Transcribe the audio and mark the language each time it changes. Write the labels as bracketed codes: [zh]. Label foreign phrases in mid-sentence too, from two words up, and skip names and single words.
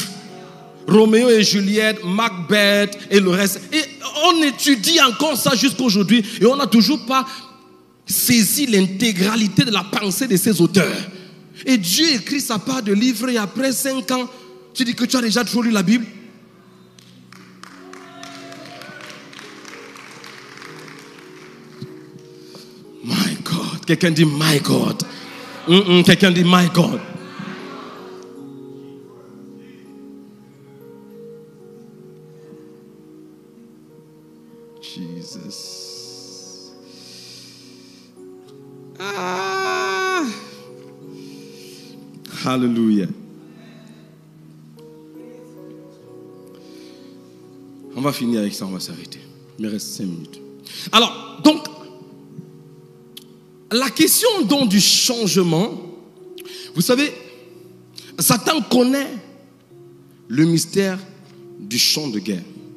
[fr] Roméo et Juliette, Macbeth et le reste. Et on étudie encore ça jusqu'aujourd'hui et on n'a toujours pas saisi l'intégralité de la pensée de ces auteurs. Et Dieu écrit sa part de livre et après 5 ans, tu dis que tu as déjà trop lu la Bible? [en] My God. [fr] Quelqu'un dit [en] my God. [fr] Quelqu'un dit [en] my God. [fr] Jesus. Hallelujah. On va finir avec ça, on va s'arrêter. Il me reste 5 minutes. Alors, donc, la question donc du changement, vous savez, Satan connaît le mystère du champ de guerre.